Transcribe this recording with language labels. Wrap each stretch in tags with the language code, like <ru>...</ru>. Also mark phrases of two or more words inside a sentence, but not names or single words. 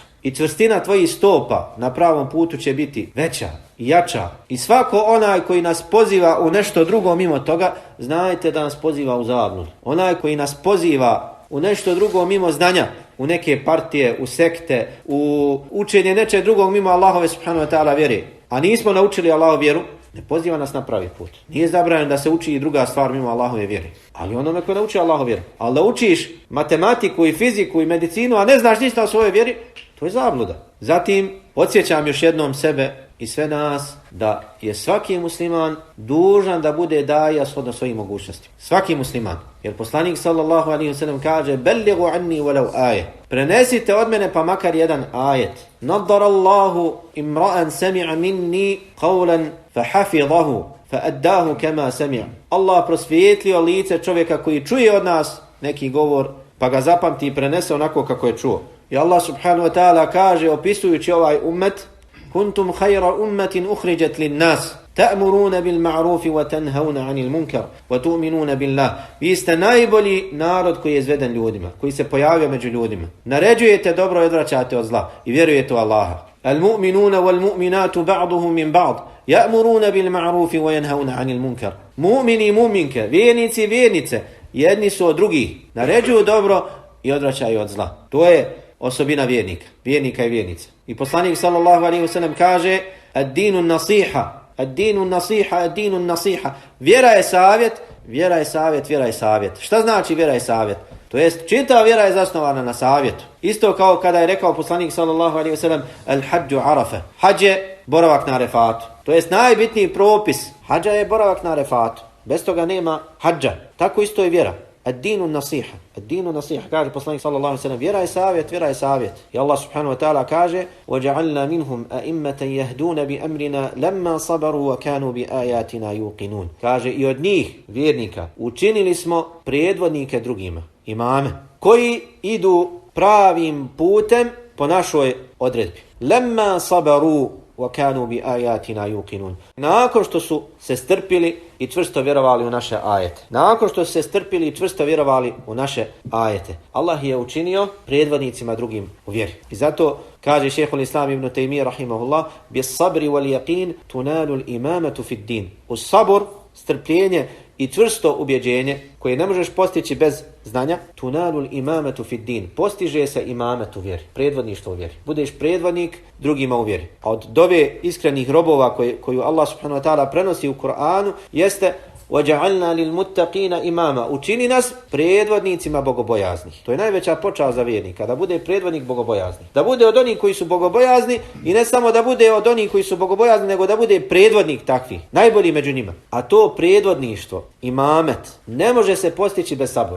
<bs>I čvrstina tvojih stopa na pravom putu će biti veća i jača. I svako onaj koji nas poziva u nešto drugo mimo toga, znajte da nas poziva u zabludu. Onaj koji nas poziva u nešto drugo mimo znanja, u neke partije, u sekte, u učenje nečeg drugog mimo Allahove</bs> <ar>سبحانه وتعالى</ar> <bs>vjere, a nismo naučili Allahovu vjeru, ne poziva nas na pravi put. Nije zabranjeno da se uči i druga stvar mimo Allahove vjere. Ali onome ko nauči Allahovu vjeru. Ali da učiš matematiku i fiziku i medicinu, a ne znaš ništa o svojoj vjeri, to je zabluda. Zatim, podsjećam još jednom sebe i sve nas da je svaki musliman dužan da bude daja shodno svojim mogućnostima. Svaki musliman. Jer poslanik</bs> <ar>صلى الله عليه وسلم</ar> <bs>kaže:</bs> <ar>"بلغوا عني ولو آية."</ar> <bs>Prenesite od mene pa makar jedan ajet.</bs> <ar>نضر الله امرأ سمع مني قولا فحفظه فأداه كما سمع.</ar> <bs>Allah prosvijetlio lice čovjeka koji čuje od nas neki govor, pa ga zapamti i prenese onako kako je čuo. I Allah</bs> <ar>سبحانه وتعالى</ar> <bs>kaže, opisujući ovaj ummet:</bs> <ar>كنتم خير أمة أخرجت للناس تأمرون بالمعروف وتنهون عن المنكر وتؤمنون بالله.</ar> <bs>Vi ste najbolji narod koji je izveden ljudima, koji se pojavio među ljudima. Naređujete dobro i odvraćate od zla i vjerujete u Allaha.</bs> <ar>المؤمنون والمؤمنات بعضهم من بعض يأمرون بالمعروف وينهون عن المنكر.</ar> <bs>Mu'mini i mu'minke, vjernici i vjernice, jedni su od drugih. Naređuju dobro i odvraćaju od zla. To je osobina vjernika i vjernice. I poslanik</bs> <ar>صلى الله عليه وسلم</ar> <bs>kaže:</bs> <ar>الدين نصيحة الدين نصيحة الدين نصيحة.</ar> <bs>Vjera je savjet, vjera je savjet, vjera je savjet. Šta znači vjera je savjet? To jest, čitava vjera je zasnovana na savjetu. Isto kao kada je rekao poslanik</bs> <ar>صلى الله عليه وسلم: الحج عرفة.</ar> <bs>Hadž je boravak na Arefatu. To jest, najbitniji propis hadža je boravak na Arefatu. Bez toga nema hadža. Tako isto je vjera.</bs> <ar>الدين نصيحة الدين نصيحة.</ar> <bs>Kaže poslanik</bs> <ar>صلى الله عليه وسلم:</ar> <bs>vjera je savjet, vjera je savjet.</bs> <ar>I Allah سبحانه وتعالى kaže: وَجَعَلْنَا مِنْهُمْ أَئِمَّةً يَهْدُونَ بِأَمْرِنَا لَمَّا صَبَرُوا وَكَانُوا بِآيَاتِنَا يُوقِنُونَ.</ar> <bs>Kaže, i od njih, vjernika, učinili smo predvodnike drugima, imame, koji idu pravim putem po našoj odredbi.</bs> <ar>لَمَّا صَبَرُوا وَكَانُوا بِآيَاتِنَا يُوقِنُونَ.</ar> <bs>Nakon što su se strpili i čvrsto vjerovali u naše ajete. Nakon što su se strpili i čvrsto vjerovali u naše ajete. Allah je učinio predvodnicima drugim u vjeri. I zato kaže šejhul Islam ibn Taymije rahimahullah:</bs> <ar>بالصبر واليقين تنال الإمامة في الدين.</ar> <bs>Uz sabor, strpljenje i čvrsto ubjeđenje koje ne možeš postići bez znanja,</bs> <ar>تنال الإمامة في الدين,</ar> <bs>postiže se imamet u vjeri, predvodništvo u vjeri. Budeš predvodnik drugima u vjeri. A od dove iskrenih robova koju Allah</bs> <ar>سبحانه وتعالى</ar> <bs>prenosi u Kur'anu jeste:</bs> <ar>وَجَعَلْنَا لِلْمُتَّقِينَ imama.</ar> <bs>Učini nas predvodnicima bogobojaznih. To je najveća počast za vjernika, da bude predvodnik bogobojaznih. Da bude od onih koji su bogobojazni i ne samo da bude od onih koji su bogobojazni, nego da bude predvodnik takvih, najbolji među njima. A to predvodništvo, imamet, ne može se postići bez sabora.</bs>